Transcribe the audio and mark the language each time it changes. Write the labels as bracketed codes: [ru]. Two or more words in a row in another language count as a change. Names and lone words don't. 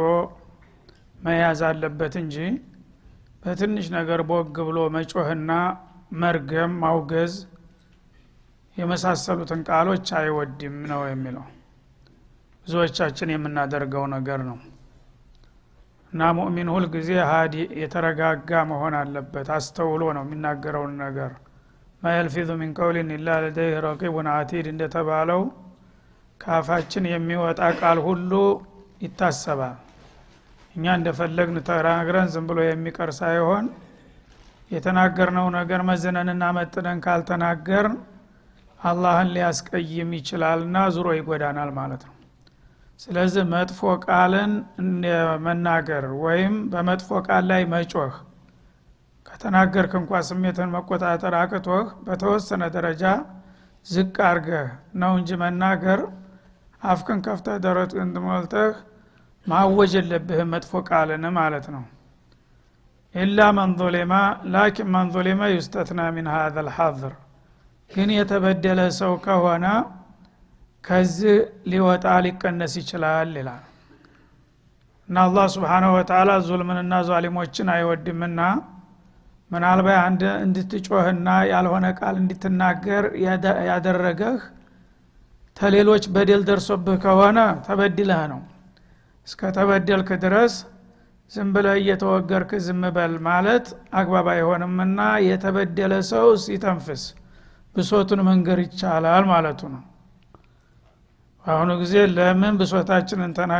[am] መያዝ አለበት እንጂ በትንሽ ነገር ቦግ ብሎ መጮህና መርገም ማውገዝ የመሳሰሉትን ቃሎች አይወድም ነው የሚለው። ብዙዎቻችን የምናደርገው ነገር ነው። እና ሙእሚን ሁል ጊዜ ሃዲ የተረጋጋ መሆን አለበት። አስተውሎ ነው የሚናገረው ነገር። [ar] ما يلفظ من قول الا لديه رقيب عتيد [am] እንደተባለው ካፋችን የሚወጣ ቃል ሁሉ ይታሰባል። እኛ እንደፈለግን ተናግረን ዝም ብሎ የሚቀር ሳይሆን የተናገርነው ነገር መዝነንና መጥነን ካልተናገርን አላህን ሊያስቀይም ይችላልና ዙሮ ይጎዳናል ማለት ነው። ስለዚህ መጥፎ ቃልን መናገር ወይም በመጥፎ ቃል ላይ መጮህ ከተናገርክ እንኳን ስሜትን መቆጣጠር አቅቶህ በተወሰነ ደረጃ ዝቅ አርገህ ነው እንጂ መናገር አፍከን ከፍተህ ደረትህን ሞልተህ ማወጅ የለብህም መጥፎ ቃልን ማለት ነው። ኢላ [ar] من ظلم لكن من ظلم يستثنى من هذا الحظر [am] ግን የተበደለ ሰው ከሆነ ከዚህ ሊወጣ ሊቀነስ ይችላል ይላል። እና አላህ [ar] سبحانه وتعالى [am] ዙልምንና ዛሊሞችን አይወድምና ምናልባት አንድ እንድትጮህና ያልሆነ ቃል እንድትናገር ያደረገህ ተሌሎች በደል ደርሶብህ ከሆነ ተበድለህ ነው። እስከ ተበደልክ ድረስ ዝም ብለህ እየተወገርክ ዝም በል ማለት አግባብ አይሆንምና የተበደለ ሰው ሲተንፍስ ብሶቱን መንገር ይቻላል ማለቱ ነው። አሁን ጊዜ ለምን ብሶታችንን